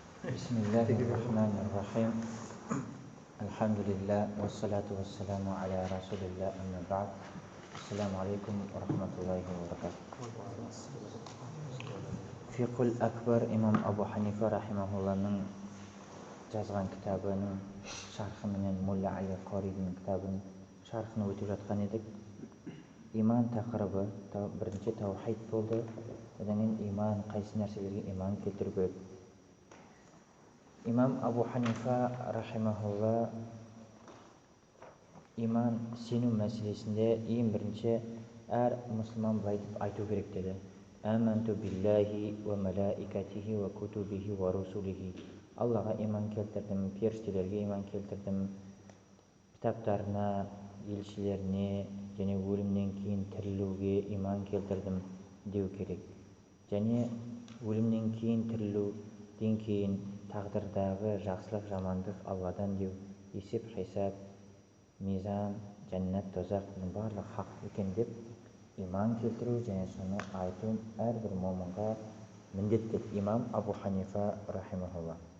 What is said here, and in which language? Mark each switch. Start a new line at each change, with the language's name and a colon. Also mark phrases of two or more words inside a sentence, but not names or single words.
Arabic: بسم الله الرحمن الرحيم. الحمد لله والصلاة والسلام على رسول الله أما بعد. السلام عليكم ورحمة الله وبركاته.
Kazakh: Fiqhul Akbar Imam Abu Hanifa rahimahullahның жазған кітабының шархы менен Мулла Али Қаридің кітабының шархын өтіп жатқан едік. Иман тақырыбы бірінші таухид болды. Одан кейін иман, қайсы нәрселерге иман келтіру керек. Имам Абу Ханифа рахимахулла иман сену мәселесінде ең бірінші әр мұсылман былай деп айту керек деді.
Arabic: آمنت بالله وملائكته وكتبه ورسله.
Kazakh: Аллаға иман келтірдім, періштелерге иман келтірдім, кітаптарына, елшілеріне және өлімнен кейін тірілуге иман келтірдім деу керек. Және өлімнен кейін тірілуден кейін тағдырдағы жақсылық жамандық Алладан деу, есеп хисап, мизан, жәннат, тозақтың барлық хақ екен деп иман келтіру және соны айту әрбір момынға міндет деді имам Абу Ханифа рахимахулла.